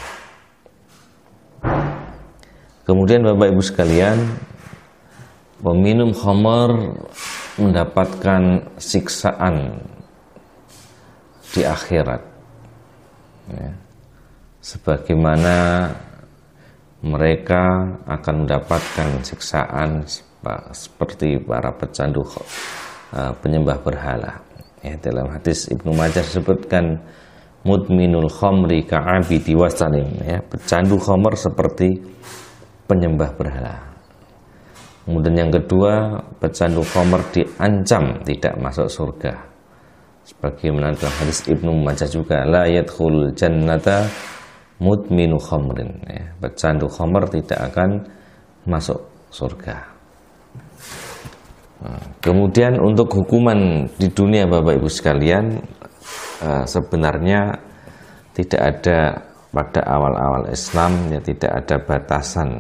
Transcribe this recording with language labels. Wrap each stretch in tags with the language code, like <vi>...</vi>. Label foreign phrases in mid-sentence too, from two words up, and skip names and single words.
<id>Kemudian Bapak Ibu sekalian, peminum khamr mendapatkan siksaan di akhirat, ya, sebagaimana mereka akan mendapatkan siksaan seperti para pecandu penyembah berhala. Ya, dalam hadis Ibnu Majah disebutkan</id> <ar>مدمن الخمر كعابد وثن,</ar> <id>ya, pecandu khamr seperti penyembah berhala. Kemudian yang kedua, pecandu khamr diancam tidak masuk surga, sebagaimana dalam hadis Ibnu Majah juga,</id> <ar>لا يدخل الجنة مدمن خمر, ya,</ar> <id>pecandu khamr tidak akan masuk surga. Nah, kemudian untuk hukuman di dunia Bapak Ibu sekalian, sebenarnya tidak ada pada awal-awal Islam, ya, tidak ada batasan.</id>